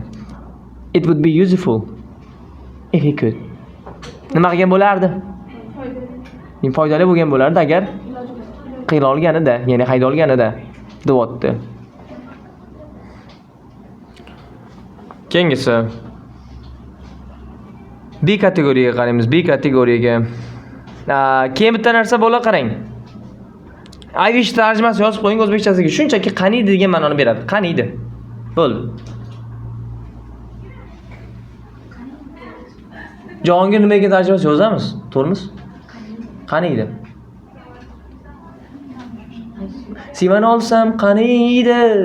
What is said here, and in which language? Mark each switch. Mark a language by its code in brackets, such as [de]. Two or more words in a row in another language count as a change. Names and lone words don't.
[en] It would be useful if he could. [uz] Nima qilgan bo'lardi? Foydali bo'lgan bo'lardi agar qila olganida, ya'ni hayda olganida deyapti. Keyingisi. B kategoriyaga qaraymiz. B kategoriyaga. Keyin bitta narsa bo'la qarang. [en] I wish [uz] tarjimasi yozib qo'ying o'zbekchasiga. Shunchaki qaniydi degan ma'noni beradi. Qaniydi. Bo'ldi. Jahongir nima degan tarjimasi yozamiz? To'g'rimiz? Qaniydi. Sevani olsam qaniydi.